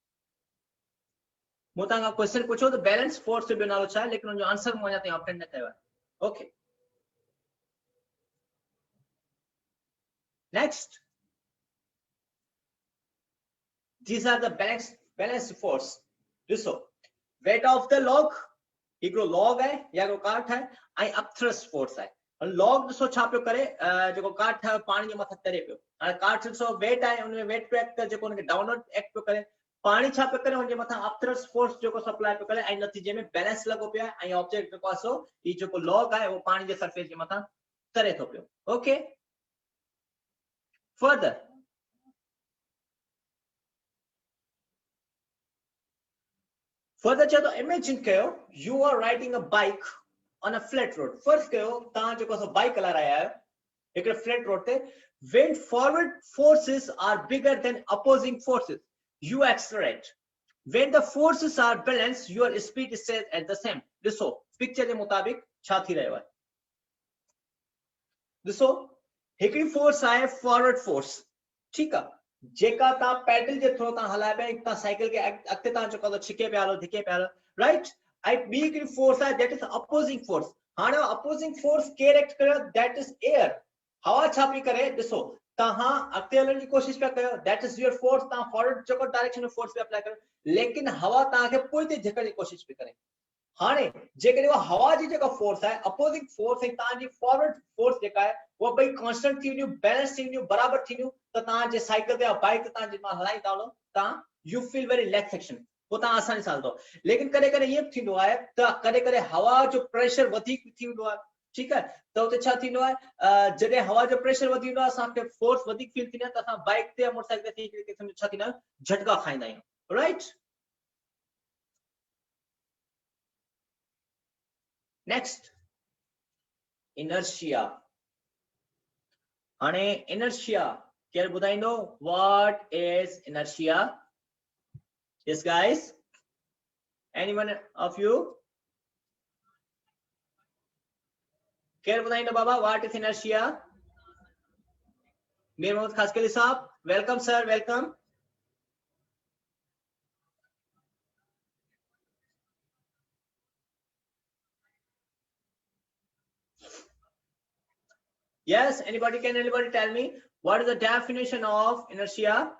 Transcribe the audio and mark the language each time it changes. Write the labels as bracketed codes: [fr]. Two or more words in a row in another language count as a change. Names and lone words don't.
[sd] मूं तव्हां खां क्वेश्चन पुछो त बैलेंस फोर्स जो नालो छा आहे, लेकिन उन जो आंसर मूं अञा ताईं ऑप्टेन न कयो आहे. [en] OK, next, these are the balanced force. [sd] ॾिसो, [en] weight of the log [sd] हिकिड़ो लॉग है या को काठ है ऐं [en] upthrust force [sd] है. लॉग ॾिसो छा पियो करे, जेको काठ है पानी जे मथां तरे पियो. हाणे काठ ॾिसो वेट आहे, उन में वेट पियो एक्ट करे, जेको उनखे [en] downward act [sd] पियो करे. पानी छा पियो करे, उनजे मथां [en] upthrust force [sd] जेको सप्लाई पियो करे ऐं नतीजे में बैलेंस लॻो पियो आहे ऐं ऑब्जेक्ट जेको आहे सो ही जेको लॉग आहे वो पानी जे सरफेस जे मथां तरे थो पियो. [en] OK, further चलो इमेजिन कयो you are riding a bike on a flat road. [sd] फर्स्ट कयो तां जो सो बाइक [hi] हला रहा है एक [en] flat road [sd] ते, [en] when forward forces are bigger than opposing forces you accelerate. when the forces are balanced your speed is set at the same. [sd] ॾिसो पिक्चर जे मुताबिक छा थी रहियो आहे. ॾिसो हिकड़ी फोर्स आहे [en] forward force, [hi] ठीक है, [sd] जेका तां पैडल जे थ्रू तां हलाए पिया, तां साइकिल के अॻिते तां जो छिके पिया हलो, धिके पिया हलो, राइट. ऐं ॿी हिकड़ी फोर्स आहे [en] that is opposing force. [sd] हाणे [en] opposing force [sd] केर एक्ट कयो, [en] That is air. [sd] हवा छा पई करे, ॾिसो तव्हां अॻिते हलण जी कोशिश पिया कयो, [en] That is your force. [sd] तव्हां फॉरवर्ड जेको डायरेक्शन में फोर्स पिया अप्लाई कयो, लेकिन हवा तव्हांखे पोइते धिकण जी कोशिश पई करे. हाणे जेकॾहिं उहा हवा जी जेका फोर्स आहे [en] opposing force [sd] ऐं तव्हांजी [en] forward force [sd] जेका आहे उहा ॿई कांस्टेंट थी वञियूं, बैलेंस थी वञियूं, बराबर थी वञियूं, त तव्हां जे साइकिल ते या बाइक ते तव्हां जेको हलाईंदा वञो तव्हां [en] you feel very relax action, [sd] पोइ तव्हां आसानी सां हलंदो. लेकिन कॾहिं कॾहिं इहो थींदो आहे त कॾहिं कॾहिं हवा जो प्रेशर वधीक थी वेंदो आहे, ठीकु आहे, त उते छा थींदो आहे, जॾहिं हवा जो प्रेशर वधी वेंदो आहे असांखे फोर्स वधीक फील थींदी आहे त असां बाइक ते या मोटरसाइकिल ते हिकिड़े क़िस्म जो छा थींदा आहियूं, झटका खाईंदा आहियूं, राइट. [en] Next inertia. [sd] हाणे इनर्शिया केर ॿुधाईंदो [en] What is inertia? Yes guys, anyone of you [sd] केर ॿुधाईंदो बाबा [en] what is inertia? मीर मोहम्मद खासकली साहब, welcome sir, वेलकम। Yes, anybody, can anybody tell me what is the definition of inertia?